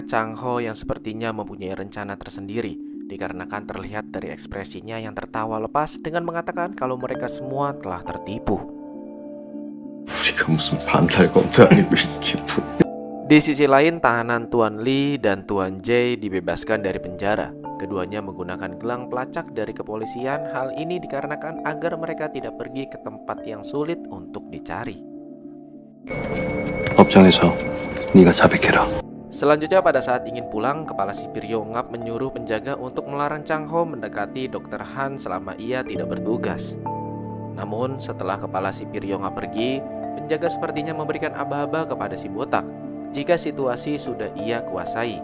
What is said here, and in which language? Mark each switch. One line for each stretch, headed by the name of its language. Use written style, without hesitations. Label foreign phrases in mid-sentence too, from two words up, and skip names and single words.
Indonesian: Chang Ho yang sepertinya mempunyai rencana tersendiri, dikarenakan terlihat dari ekspresinya yang tertawa lepas dengan mengatakan kalau mereka semua telah tertipu.
Korean: 우리가 무슨 반달검도 아니고 이게 뭐.
Indonesian: Di sisi lain, tahanan Tuan Lee dan Tuan Jae dibebaskan dari penjara. Keduanya menggunakan gelang pelacak dari kepolisian. Hal ini dikarenakan agar mereka tidak pergi ke tempat yang sulit untuk dicari.
Korean: 법정에서 네가 자백해라.
Indonesian: Selanjutnya pada saat ingin pulang, kepala sipir Yongap menyuruh penjaga untuk melarang Chang Ho mendekati Dr. Han selama ia tidak bertugas. Namun setelah kepala sipir Yongap pergi, penjaga sepertinya memberikan aba-aba kepada si botak jika situasi sudah ia kuasai.